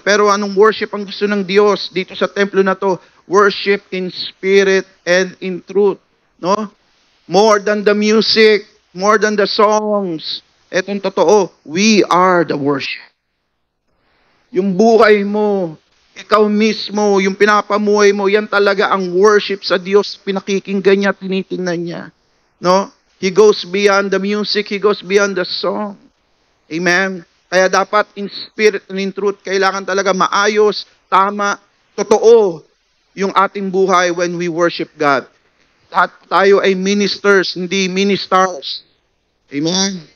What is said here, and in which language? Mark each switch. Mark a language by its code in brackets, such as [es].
[tl] Pero anong worship ang gusto ng Diyos dito sa templo na to? [en] Worship in spirit and in truth. No? More than the music, more than the songs. [tl] Etong totoo, [en] we are the worship. [tl] Yung buhay mo, ikaw mismo, yung pinapamuhay mo, yan talaga ang worship sa Diyos. Pinakikinggan niya, tinitingnan niya. No? [en] He goes beyond the music, He goes beyond the song. [tl] Amen? Kaya dapat [en] in spirit and in truth, [tl] kailangan talaga maayos, tama, totoo yung ating buhay [en] when we worship God. [tl] At tayo ay ministers, hindi ministers. Amen?